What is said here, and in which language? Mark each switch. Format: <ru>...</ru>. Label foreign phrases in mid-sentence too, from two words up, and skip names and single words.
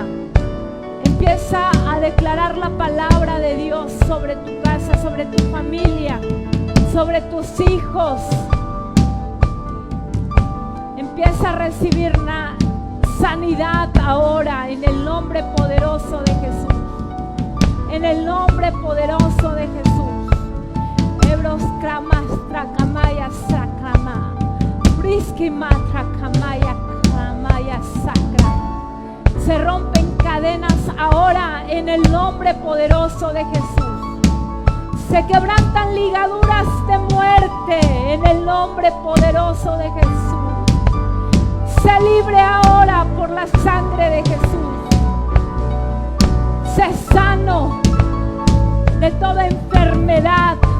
<es>Empieza a declarar la palabra de Dios sobre tu casa, sobre tu familia, sobre tus hijos. Empieza a recibir sanidad ahora en el nombre poderoso de Jesús. En el nombre poderoso de Jesús. Ebros kramas trakamaya sakrama. Briski matrakamaya kramaya sakra. Se rompen cadenas ahora en el nombre poderoso de Jesús. Se quebrantan ligaduras de muerte en el nombre poderoso de Jesús. Sé libre ahora por la sangre de Jesús. Sé sano de toda enfermedad.</es>